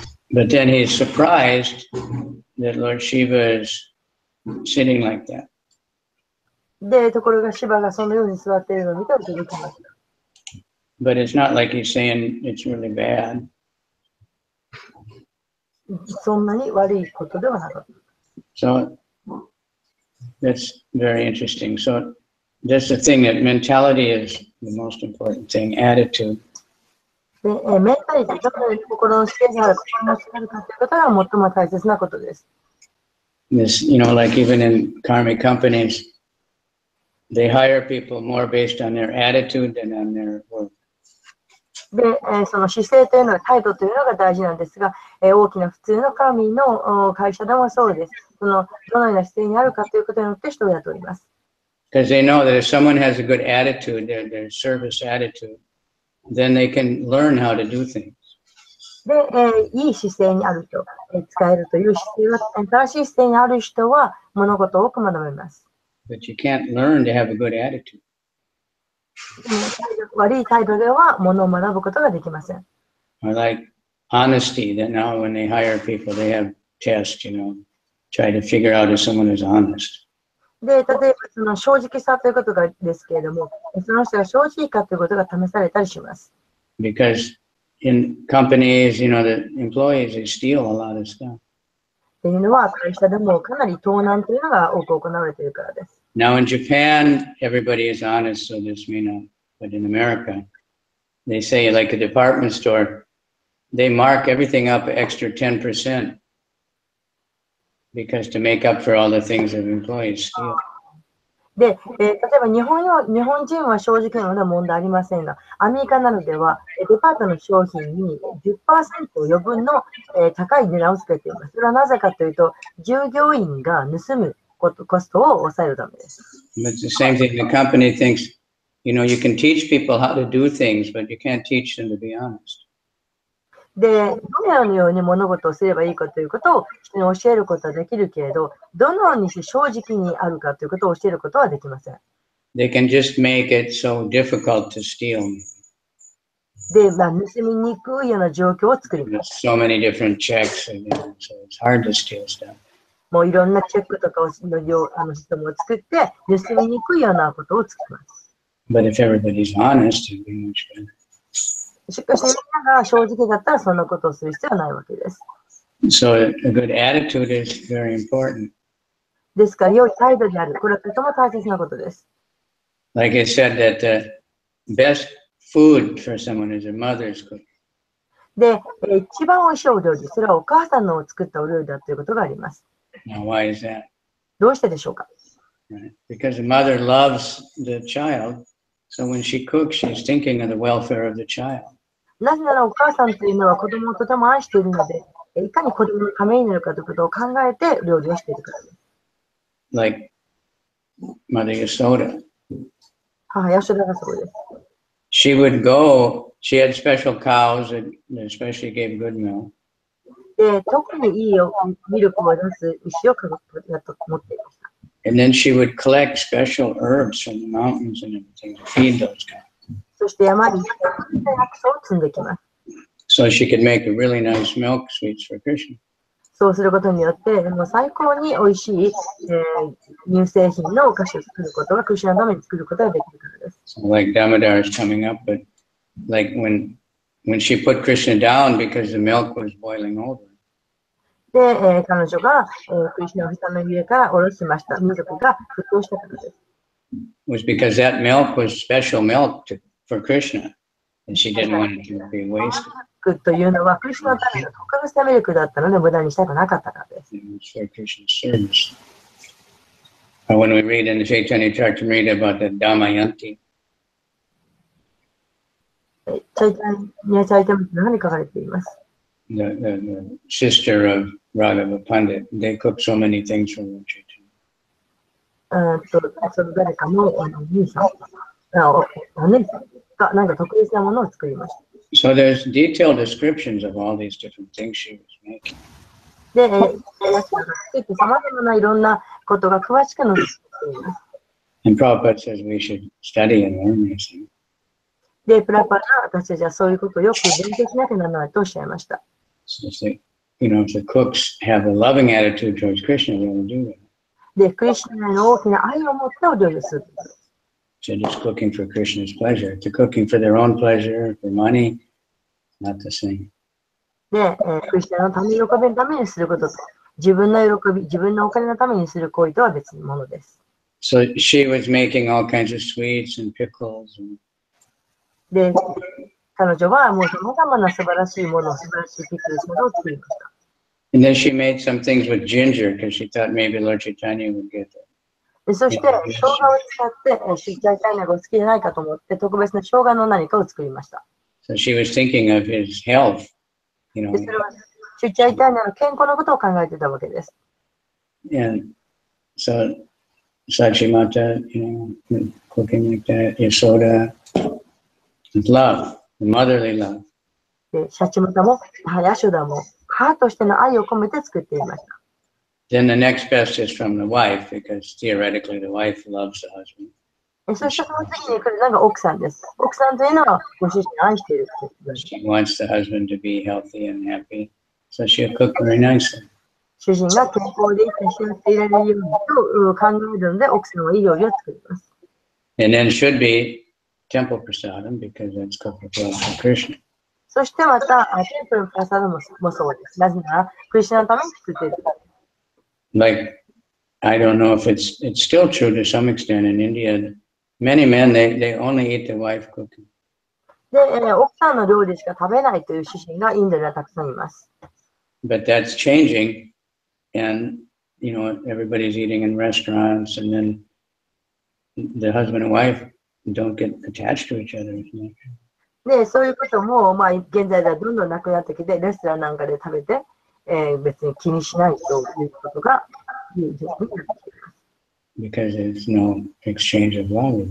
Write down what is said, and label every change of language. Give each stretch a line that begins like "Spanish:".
English: But then he's surprised that Lord Shiva is sitting like that.
Japanese: で、ところがシュバがそのように座っているのを見て驚きました。
English: But it's not like he's saying it's really bad.
Japanese: そんなに悪いことではなかった。
English: So that's very interesting. So that's the thing, that mentality is the most important thing, attitude.
Japanese: で、メンタリティ、どこに心の姿勢がある、心の姿勢があるかということが最も大切なことです。
English: This, like even in karmic companies, they hire people more based on their attitude than on their work.
Japanese: で、その姿勢というのは態度というのが大事なんですが、大きな普通の神の会社でもそうです。どのような姿勢にあるかということによって人を雇います。
English: Because they know that if someone has a good attitude, their service attitude, then they can learn how to do things.
Japanese: で、いい姿勢にある人、使えるという姿勢は、正しい姿勢にある人は物事を多く学べます。
English: But you can't learn to have a good attitude.
Japanese: 悪い態度では物を学ぶことができません。
English: Or like honesty, that now when they hire people, they have tests, try to figure out if someone is honest.
Japanese: で、例えばその正直さということがですけれども、その人が正直かということが試されたりします。
English: Because in companies, the employees, they steal a lot of stuff.
Japanese: っていうのは会社でもかなり盗難というのが多く行われているからです。
English: Now in Japan, everybody is honest, so this may not. But in America, they say, like a department store, they mark everything up extra 10% because to make up for all the things that employees steal.
Japanese: で、例えば日本人は正直なので問題ありませんが、アメリカなどではデパートの商品に 10% 余分の高い値段をつけています。それはなぜかというと、従業員が盗むコストを抑えるためです。
English: But it's the same thing. The company thinks, you can teach people how to do things, but you can't teach them to be honest.
Japanese: で、どのように物事をすればいいかということを人に教えることはできるけれど、どのようにして正直にあるかということを教えることはできません。
English: They can just make it so difficult to steal.
Japanese: で、盗みにくいような状況を作ります。
English: There's so many different checks, so it's hard to steal stuff.
Japanese: もういろんなチェックとかのシステムを作って、盗みにくいようなことを作ります。
English: But if everybody's honest, it'd be much better.
Japanese: しかしみんなが正直だったらそんなことをする必要はないわけです。
English: So a good attitude is very important.
Japanese: ですから、良い態度である。これはとても大切なことです。
English: Like I said, that the best food for someone is a mother's cooking.
Japanese: で、一番美味しいお料理、それはお母さんの作ったお料理だということがあります。
English: Now, why is that?
Japanese: どうしてでしょうか？
English: Right? Because the mother loves the child, so when she cooks, she's thinking of the welfare of the child.
Japanese: なぜならお母さんというのは子供をとても愛しているので、いかに子供のためになるかということを考えて料理をしているからです。
English: Like Mother Yasoda.
Japanese: 母ヤショダがそうです。
English: She would go, she had special cows that especially gave good milk.
Japanese: で、特にいいミルクを出す牛を持っていました。
English: And then she would collect special herbs from the mountains and everything to feed those cows.
Japanese: そして山に薬草を積んできます。
English: So she could make a really nice milk sweets for Krishna.
Japanese: そうすることによって、もう最高に美味しい、乳製品のお菓子を作ることが、クリシュナのために作ることができるからです。
English: So like Damodar is coming up, but like when she put Krishna down because the milk was boiling over.
Japanese: で、彼女が、クリシュナを下の上から下ろしました。ミルクが沸騰したからです。
English: Was because that milk was special milk for Krishna, and she didn't want it to be wasted.
Japanese: というのは、クリシュナのための特別なミルクだったので、無駄にしたくなかったからです。
English: It was for Krishna's service. When we read in the Chaitanya Charitamrita about the Damayanti,
Japanese: チャイタムの中に書かれています。
English: the sister of Radhava Pandit, they cook so many things for Lord Chaitanya.
Japanese: その誰かのお兄さん、お姉さんがなんか特別なものを作りました。
English: So there's detailed descriptions of all these different things she was making.
Japanese: で、さまざまないろんなことが詳しく載っています。
English: And Prabhupada says we should study and learn these things.
Japanese: で、プラパが私たちはそういうことをよく勉強しなきゃならないとおっしゃいました。
English: So if the cooks have a loving attitude towards Krishna, they will do that.
Japanese: で、クリシュナへの大きな愛を持ってお料理をする。
English: So just cooking for Krishna's pleasure. If they're cooking for their own pleasure, for money, not the same.
Japanese: で、クリスチャンのために喜びのためにすることと、自分の喜び、自分のお金のためにする行為とは別のものです。
English: So she was making all kinds of sweets and pickles.
Japanese: で、彼女はもう様々な素晴らしいもの、素晴らしいピクルスなどを作りました。
English: And then she made some things with ginger because she thought maybe Lord Chaitanya would get it.
Japanese: でそして、生姜を使って、シュチャイタイナがお好きじゃないかと思って、特別な生姜の何かを作りました。
English: So she was thinking of his health.
Japanese: でそれはシュチャイタイナの健康のことを考えていたわけです。
English: And so Sachimata, cooking like that, Yasoda, love, motherly love.
Japanese: で、シャチマタも、ヤシュダも、母としての愛を込めて作っていました。
English: Then the next best is from the wife, because theoretically the wife loves the husband.
Japanese: そしてその次に来るのが奥さんです。奥さんというのはご主人を愛している。
English: She wants the husband to be healthy and happy, so she'll cook very nicely.
Japanese: 主人が健康で幸せでいられるようにと考えるので、奥さんはいい料理を作ります。
English: And then should be temple prasadam, because that's cooked for Krishna.
Japanese: そしてまた、テンプルプラサダもそうです。なぜなら、クリスチャンのために作っている。
English: Like, I don't know if it's still true to some extent in India. Many men, they only eat the wife cooking.
Japanese: で、奥さんの料理しか食べないという主人がインドではたくさんいます。
English: But that's changing, and everybody's eating in restaurants, and then the husband and wife don't get attached to each other as much.
Japanese: で、そういうことも、現在ではどんどんなくなってきて、レストランなんかで食べて、別に気にしないということが、
English: Because there's no exchange of love.